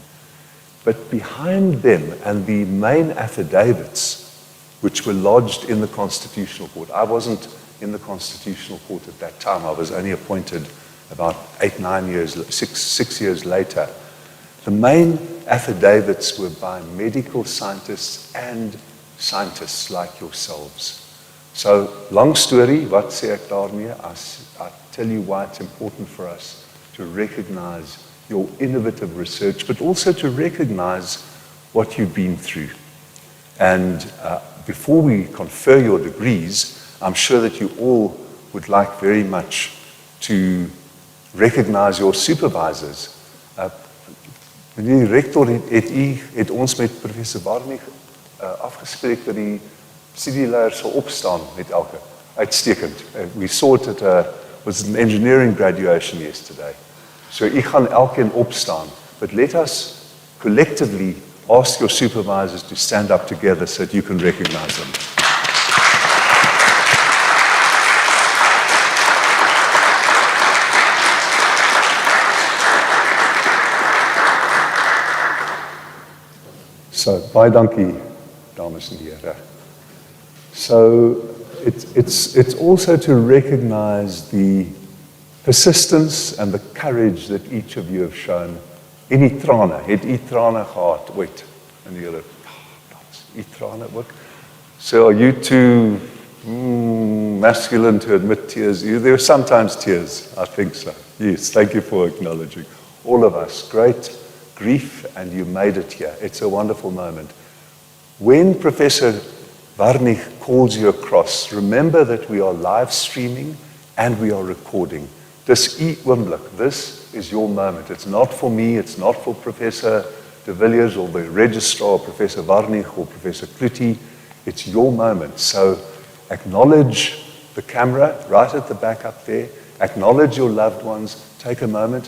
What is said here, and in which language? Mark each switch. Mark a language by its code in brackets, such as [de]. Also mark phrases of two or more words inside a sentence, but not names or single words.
[en] But behind them and the main affidavits, which were lodged in the Constitutional Court, I wasn't in the Constitutional Court at that time. I was only appointed about 6 years later. The main affidavits were by medical scientists and scientists like yourselves. So, long story, [af] wat sê ek daarmee? [en] I tell you why it's important for us to recognize your innovative research, but also to recognize what you've been through. And before we confer your degrees, I'm sure that you all would like very much to recognize your supervisors. [af] Meneer die rector het ons met professor Barney afgespreek dat die studieleiers sal opstaan met elke. Uitstekend. [en] We saw it at was an engineering graduation yesterday. [af] So ek gaan elkeen opstaan. [en] But let us collectively ask your supervisors to stand up together so that you can recognize them. So, [af] baie dankie, dames en heren. [en] So, it's also to recognize the persistence and the courage that each of you have shown. [af] En die trane, het u trane gehad ooit in julle, u trane ook? [en] So are you too masculine to admit tears? There are sometimes tears, I think so. Yes, thank you for acknowledging. All of us, great grief, and you made it here. It's a wonderful moment. When Professor Warnig calls you across, remember that we are live streaming and we are recording. [af] Dis u oomblik. [en] This is your moment. It's not for me, it's not for Professor de Villiers or the registrar, Professor Warnig or Professor Klütti. It's your moment. So acknowledge the camera right at the back up there. Acknowledge your loved ones. Take a moment.